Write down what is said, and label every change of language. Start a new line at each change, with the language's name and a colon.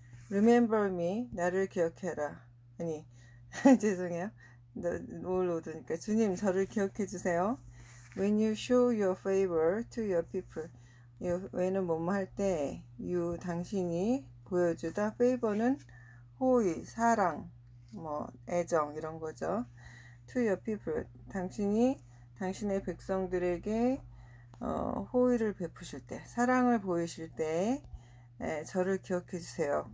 English: Remember me,
Korean: 나를 기억해라. 아니, 죄송해요. 뭘 오드니까. 주님, 저를 기억해 주세요.
English: When you show your favor to your people.
Korean: when은 뭐뭐 할 때, you, 당신이 보여주다. favor는 호의, 사랑, 애정, 이런 거죠.
English: to your people.
Korean: 당신이 당신의 백성들에게 호의를 베푸실 때, 사랑을 보이실 때, 저를 기억해 주세요.